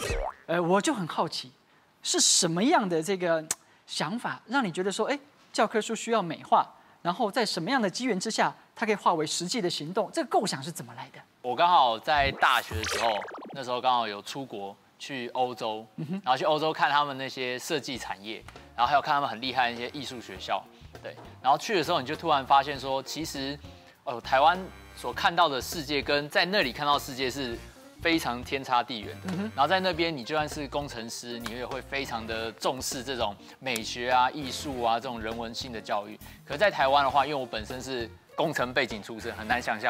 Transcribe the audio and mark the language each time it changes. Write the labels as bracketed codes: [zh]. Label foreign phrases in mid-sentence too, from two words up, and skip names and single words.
[zh] 我就很好奇，是什麼樣的這個想法，讓你覺得說，教科書需要美化，然後在什麼樣的機緣之下，它可以化為實際的行動？這個構想是怎麼來的？我剛好在大學的時候，那時候剛好有出國去歐洲，然後去歐洲看他們那些設計產業，然後還有看他們很厲害的一些藝術學校，對。然後去的時候，你就突然發現說，其實，台灣所看到的世界跟在那裡看到的世界是非常天差地遠的。然後在那邊，你就算是工程師，你也會非常的重視這種美學啊、藝術啊這種人文性的教育。可是在台灣的話，因為我本身是工程背景出身，很难想象。